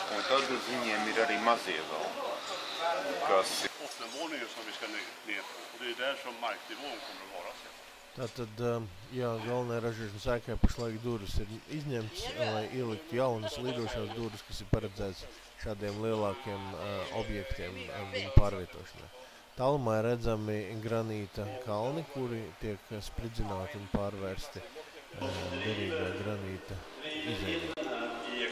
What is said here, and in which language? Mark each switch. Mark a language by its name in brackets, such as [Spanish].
[Latvian] Un tad uz viņiem ir arī mazie vēl. Kas ir. [Swedish] Bottenvåningen som vi ska ner på. Och det är där som marknivån kommer att vara sen. [Latvian] Tātad, jā, galvenajā ražošanas ēkai pašlaik durvis ir izņemts, lai ieliktu jaunas lidošās durvis, kas ir paredzēts šādiem lielākiem objektiem viņu pārvietošanai. Tālumā ir redzami granīta kalni, kuri tiek spridzināti un pārvērsti derīgā granīta izēļā.